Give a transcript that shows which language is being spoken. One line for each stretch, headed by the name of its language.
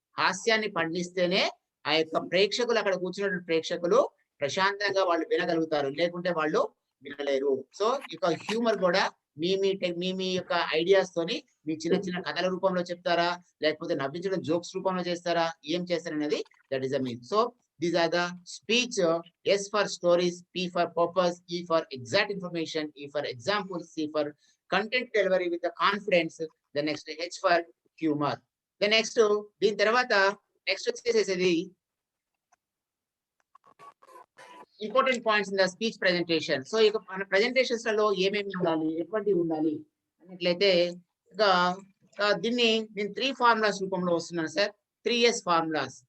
Telugu: హాస్యాన్ని పండిస్తేనే ఆ యొక్క ప్రేక్షకులు, అక్కడ కూర్చున్నటువంటి ప్రేక్షకులు ప్రశాంతంగా వాళ్ళు వినగలుగుతారు. లేకుంటే వాళ్ళు వినలేరు. సో ఇక హ్యూమర్ కూడా మీ యొక్క ఐడియాస్ తోని మీ చిన్న చిన్న కథల రూపంలో చెప్తారా, లేకపోతే నవ్వించడం జోక్స్ రూపంలో చేస్తారా, ఏం చేస్తారనేది
English: That is the mean.
Telugu: So
English: these are the speech. S for stories, P for purpose, E for exact information, E for examples, C for content delivery with the confidence. The next H for humor. The next
Telugu: దీని తర్వాత next వచ్చేసేది important points in the speech presentation. So ఇక మన presentations లలో ఏమేమి ఉండాలి, ఎటువంటివి ఉండాలి అన్నట్లయితే ఇక దీన్ని నేను 3 ఫార్ములాస్ రూపంలో వస్తున్నాను సార్. 3S formulas.